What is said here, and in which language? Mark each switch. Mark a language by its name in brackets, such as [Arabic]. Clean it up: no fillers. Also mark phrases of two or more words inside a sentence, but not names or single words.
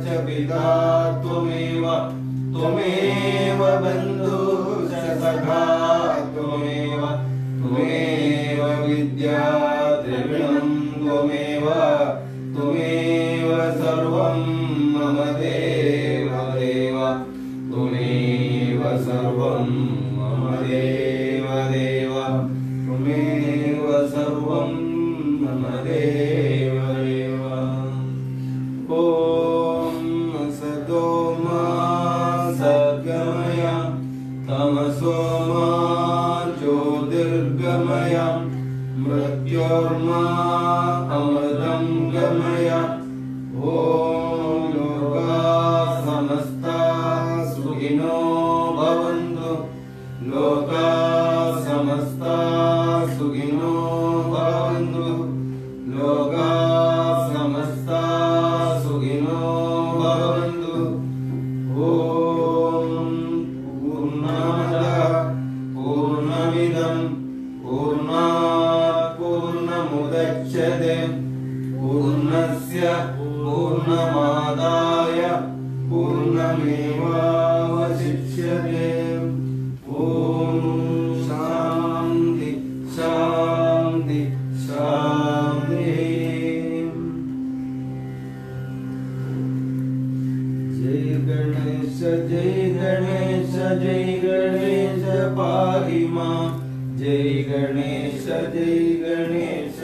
[Sanskrit] പിതാ ത്വമേവ ത്വമേവ ബന്ധുശ്ച സഖാ ത്വമേവ ത്വമേവ വിദ്യാ ദ്രവിണം ത്വമേവ ത്വമേവ സർവം മമ ദേവ ദേവ ത്വമേവ സർവം മമ ദേവ ദേവ ത്വമേവ സർവം മമ ദേവ ദേവ ഓം സദോ മാ സദ്ഗമയ തമസോ മാ ജ്യോതിർഗമയ മൃത്യോർമാ അമൃതം ഗമയ ഓം ലോകാ സമസ്താ സുഖിനോ ഭവന്തു ലോകാ സമസ്താ സുഖിനോ ഭവന്തു ലോകാ സമസ്താ സുഖിനോ ഭവന്തു ഓം പൂർണ്ണമദഃ പൂർണ്ണമിദം പൂർണ്ണാത് പൂർണ്ണമുദച്യതേ പൂർണ്ണസ്യ പൂർണ്ണമാദായ പൂർണ്ണമേവാവശിഷ്യതേ ഓം ശാന്തി ശാന്തി ശാന്തി ജയ ഗണേശ ജയ ഗണേശ ജയ ഗണേശ പാഹി മാം ജയ ഗണേശ ജയ ഗണേശ